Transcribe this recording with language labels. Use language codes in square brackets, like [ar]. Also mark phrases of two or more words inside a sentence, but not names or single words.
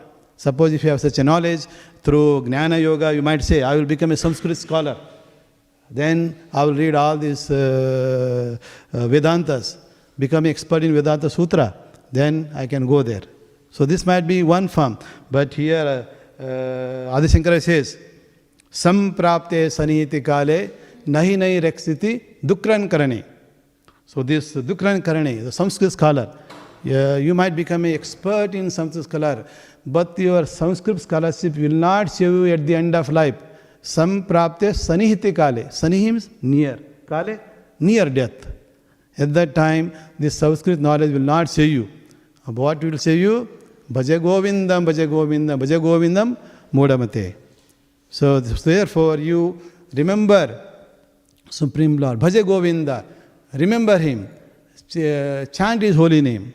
[en] Suppose if you have such a knowledge, through Jnana Yoga, you might say, I will become a Sanskrit scholar. Then I will read all these Vedantas, become expert in Vedanta Sutra. Then I can go there. So this might be one form. But here Adi Shankara says, [sa] Samprapte saniti kale nahi nahi reksiti dukran karane. [en] So this [sa] dukran karane, [en] the Sanskrit scholar, you might become an expert in Sanskrit scholar, but your Sanskrit scholarship will not save you at the end of life. [sa] Samprapte sanihiti kale. [en] Sanihi means near. Kale, near death. At that time, this Sanskrit knowledge will not save you. What will save you? [sa] Bhaja Govindam, Bhaja Govindam, Bhaja Govindam, Modamate. [en] So therefore you remember Supreme Lord, [sa] Bhaja Govinda, [en] remember Him, chant His holy name.